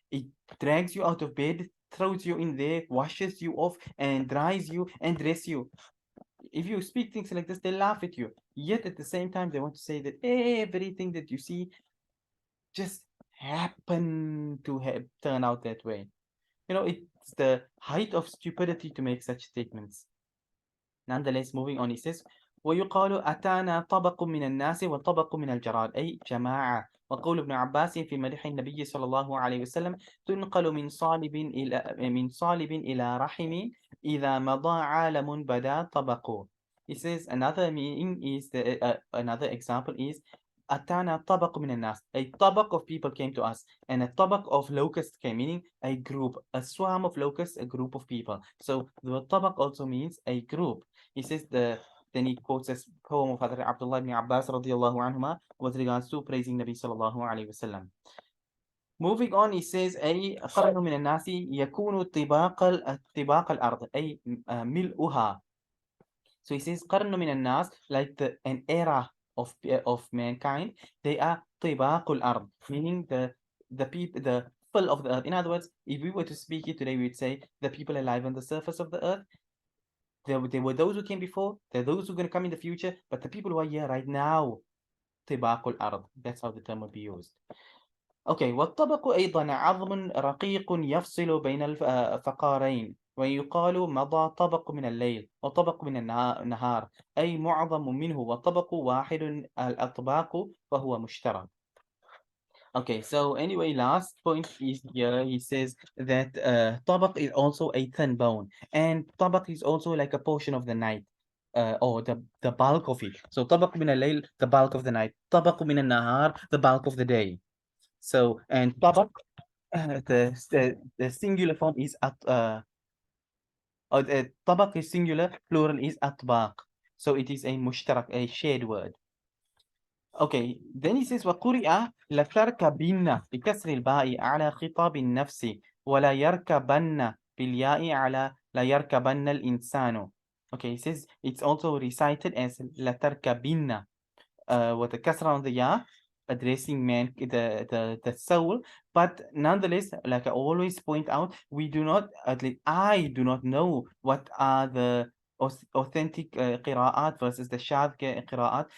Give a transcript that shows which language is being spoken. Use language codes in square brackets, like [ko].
[en] It drags you out of bed, throws you in there, washes you off, and dries you and dresses you. If you speak things like this, they laugh at you. Yet at the same time, they want to say that everything that you see just happen to turn out that way. It's the height of stupidity to make such statements. Nonetheless, moving on, he says, [ar] ويقال أتانا طبق من الناس وطبق من الجراد، أي جماعة. وقول ابن عباس في مدح النبي صلى الله عليه وسلم تنقل من صالب إلى رحم إذا مضى عالم بدا طبق. [en] He says another meaning is another example is [ar] أتانا طبق من الناس. [en] A طبق of people came to us, and a طبق of locusts came, meaning a group, a swarm of locusts, a group of people. So the طبق also means a group. He says then he quotes this poem of Hadrat Abdullah ibn Abbas radiallahu anhuma with regards to praising Nabi sallallahu alayhi wasallam. Moving on, he says [ar] أي قرن من الناس يكون طباق الأرض أي ملؤها. [en] So he says [ar] قرن من الناس, [en] like an era of mankind, they are [ar] طباق الأرض, [en] meaning the people, the full of the earth. In other words, if we were to speak it today, we would say the people alive on the surface of the earth. There were those who came before, there are those who are going to come in the future, but the people who are here right now, [ar] طباق الأرض. [en] That's how the term would be used. Okay. [ar] والطبق أيضا عظم رقيق يفصل بين الفقارين، ويقال مضى طبق من الليل وطبق من النهار، أي معظم منه وطبق واحد الأطباق فهو مشترك. [en] Okay, so anyway, last point is here. He says that طبق is also a thin bone, and طبق is also like a portion of the night, or the bulk of it. So [ar] طبق من الليل, [en] the bulk of the night. [ar] طبق من النهار, [en] the bulk of the day. So, and طبق, the singular form is or the طبق is singular, plural is أطباق. So it is a مشترك, a shared word. Okay, then he says [ar] وقرئ لتركبن بكسر الباء على خطاب النفس ولا يركبن بالياء على لا يركبن الإنسان. [en] Okay, he says it's also recited as لتركبن with a kasra on the ya, addressing man, the soul. But nonetheless, like I always point out, we do not, at least I do not know what are the authentic qira'at versus the shadh qira'at.